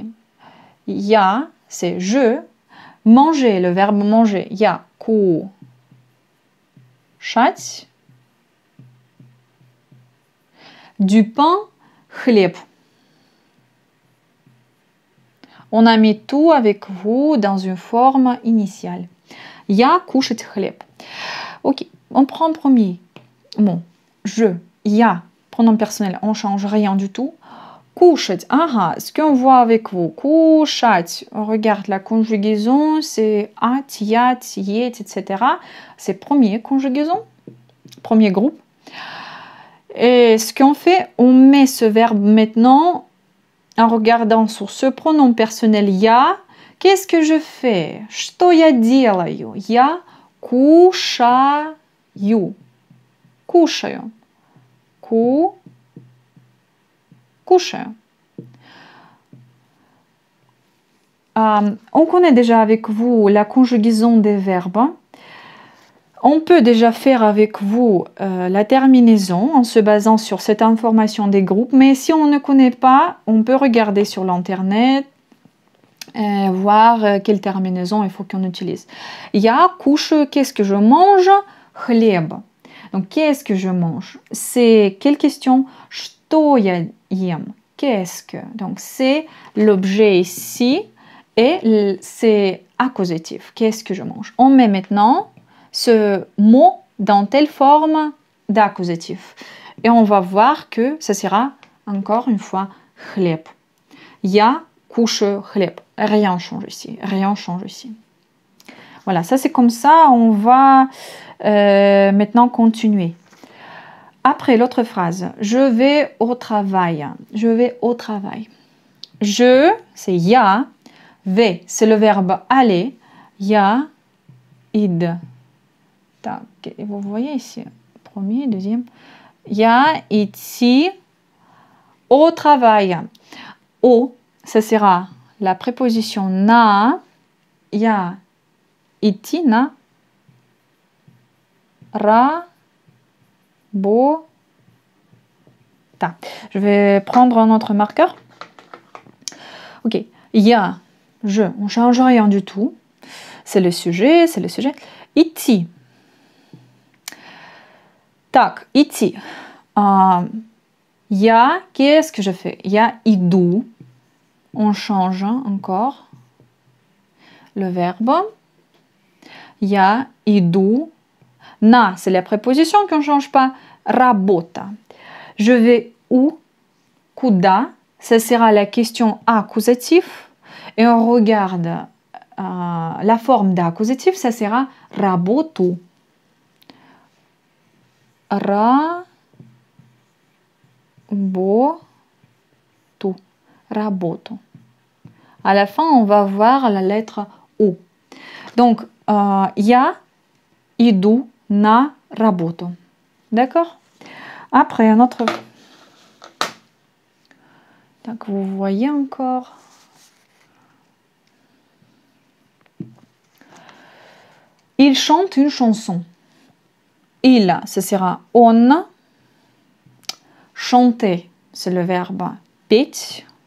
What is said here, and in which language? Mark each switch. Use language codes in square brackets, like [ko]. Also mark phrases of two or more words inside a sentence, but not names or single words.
[fr] Ya, c'est je. Manger, le verbe manger. [ru] Ya, kушать. [fr] Du pain, [ru] хлеб. [fr] On a mis tout avec vous dans une forme initiale. [ru] Я кушать хлеб. [fr] Ok, on prend le premier mot. Je, я, pronom personnel, on ne change rien du tout. Кушать, ce qu'on voit avec vous. Кушать, on regarde la conjugaison, c'est at, yat, yet, etc. C'est premier conjugaison, premier groupe. Et ce qu'on fait, on met ce verbe maintenant en regardant sur ce pronom personnel я. Qu'est-ce que je fais? [ru] Что я делаю? Я кушаю. Кушаю. Кушаю. [fr] On connaît déjà avec vous la conjugaison des verbes. On peut déjà faire avec vous la terminaison en se basant sur cette information des groupes. Mais si on ne connaît pas, on peut regarder sur l'internet, voir quelle terminaison il faut qu'on utilise. [ru] Я кушаю, [fr] qu'est-ce que je mange? Хлеб. Donc, qu'est-ce que je mange? C'est quelle question? [ru] Что я ем? [fr] Qu'est-ce que? Donc, c'est l'objet ici et c'est accusatif. Qu'est-ce que je mange? On met maintenant ce mot dans telle forme d'accusatif. Et on va voir que ça sera encore une fois хлеб. [ru] Я кушаю хлеб. [fr] Rien change ici. Rien change ici. Voilà, ça c'est comme ça. On va maintenant continuer. Après l'autre phrase, je vais au travail. Je vais au travail. Je, c'est я. V, c'est le verbe aller. [ru] Я, id. [fr] Так, vous voyez ici, premier, deuxième. [ru] Я идти [fr] au travail. Au, ça sera la préposition на. [ru] Я идти на работу. [fr] Je vais prendre un autre marqueur. Ok, я, je, on ne change rien du tout. C'est le sujet, c'est le sujet. [ru] Идти. Так, идти. [fr] Я, qu'est-ce que je fais? [ru] Я иду. [fr] On change encore le verbe. [ru] Я иду. [fr] На, c'est la préposition qu'on ne change pas. Работа. Je vais où? Куда? Ça sera la question accusatif. Et on regarde la forme d'accusatif, ça sera работу. Работу. À la fin, on va voir la lettre O. Donc, [ru] я иду на работу. [fr] D'accord? Après, un autre. Donc, vous voyez encore. Il chante une chanson. Il, ce sera on. Chanter, c'est le verbe петь.